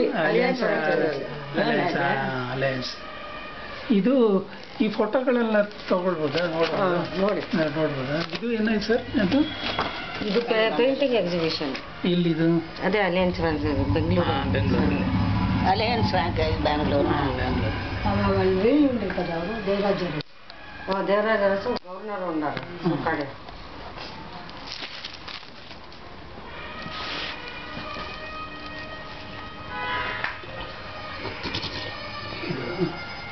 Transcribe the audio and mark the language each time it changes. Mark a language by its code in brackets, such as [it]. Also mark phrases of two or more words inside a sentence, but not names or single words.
[kn] ಅಲಯನ್ಸ್. ಇದು ಈ ಫೋಟೋಗಳೆಲ್ಲ ತಗೊಳ್ಬೋದಾ? ನೋಡಿ ನೋಡ್ಬೋದಾ? ಇದು ಏನಾಯ್ತು ಸರ್? ಇದು [en] painting exhibition. [kn] ಇಲ್ಲಿದು ಅದೇ ಅಲಯನ್ಸ್ ಬೆಂಗಳೂರಲ್ಲಿ. ಅಲಯನ್ಸ್ ಬ್ಯಾಂಗ್ಳೂರು. [te] ఉండే కదా దేవరాజు. దేవరాజు అరసు గవర్నర్ ఉన్నారు అక్కడే. [kn] ಇದು